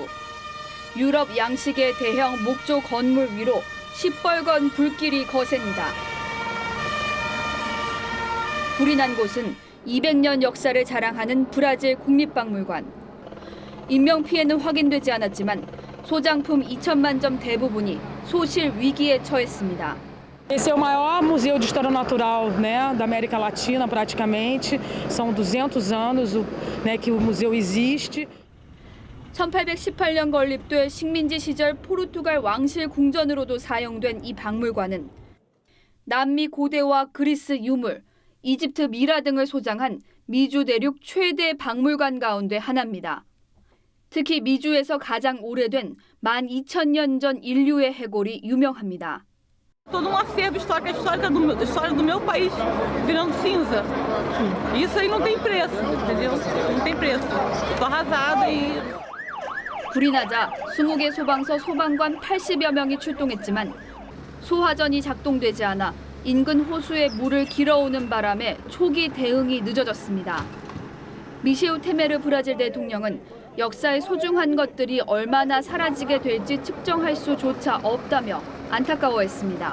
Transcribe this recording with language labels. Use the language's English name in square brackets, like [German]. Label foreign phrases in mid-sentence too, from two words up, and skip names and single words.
[Korean] 유럽 양식의 대형 목조 건물 위로 시뻘건 불길이 거셉니다. 불이 난 곳은 200년 역사를 자랑하는 브라질 국립박물관. 인명피해는 확인되지 않았지만 소장품 2천만 점 대부분이 소실 위기에 처했습니다. [Portuguese] Esse é o maior museu de história natural, né, da América Latina, praticamente. São 200 anos, que o museu existe. [Korean] 1818년 건립돼 식민지 시절 포르투갈 왕실 궁전으로도 사용된 이 박물관은 남미 고대와 그리스 유물, 이집트 미라 등을 소장한 미주 대륙 최대 박물관 가운데 하나입니다. 특히 미주에서 가장 오래된 12,000년 전 인류의 해골이 유명합니다. [Portuguese] Todo acervo história do meu país virando cinza. Isso aí não tem preço, entendeu? Não tem preço. Tô arrasada e [Korean] 불이 나자 20개 소방서 소방관 80여 명이 출동했지만 소화전이 작동되지 않아 인근 호수에 물을 길어오는 바람에 초기 대응이 늦어졌습니다. 미셰우 테메르 브라질 대통령은 역사의 소중한 것들이 얼마나 사라지게 될지 측정할 수조차 없다며 안타까워했습니다.